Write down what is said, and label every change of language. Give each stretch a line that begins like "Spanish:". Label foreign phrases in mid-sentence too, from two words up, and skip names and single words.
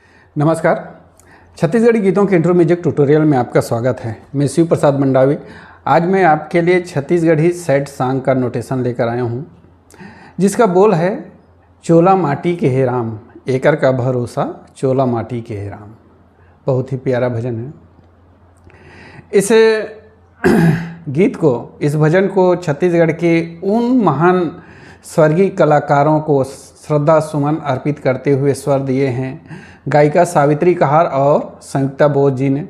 Hindi: नमस्कार। छत्तीसगढ़ी गीतों के
English: intro music tutorial
Hindi: में आपका स्वागत है। मैं शिव प्रसाद मंडावी। आज मैं आपके लिए छत्तीसगढ़ी
English: sad song
Hindi: का नोटेशन लेकर आया हूँ, जिसका बोल है चोला माटी के हे राम, एकर का भरोसा चोला माटी के हे राम। बहुत ही प्यारा भजन है। इस गीत को, इस भजन को छत्तीसगढ़ के उन महान स्वर्गीय कलाकारों को श्रद्धा सुमन अर्पित करते हुए स्वर दिए हैं गायिका सावित्री कहार और संयुक्ता बोस जी ने।